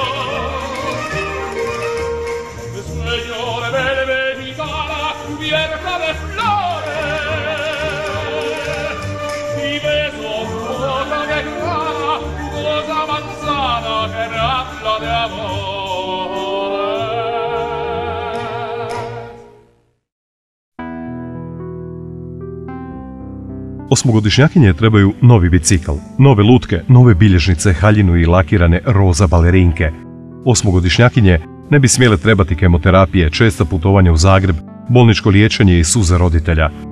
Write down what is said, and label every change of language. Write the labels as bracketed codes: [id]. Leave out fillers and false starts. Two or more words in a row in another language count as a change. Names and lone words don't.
[es] Sueño de belle gitana, cubierta de flores, y beso boca de grana, cosa manzana que me habla de amor. [hr] Osmogodišnjakinje trebaju novi bicikl, nove lutke, nove bilježnice, haljinu i lakirane roza balerinke. Osmogodišnjakinje ne bi smjele trebati kemoterapije, česta putovanja u Zagreb, bolničko liječenje i suze roditelja.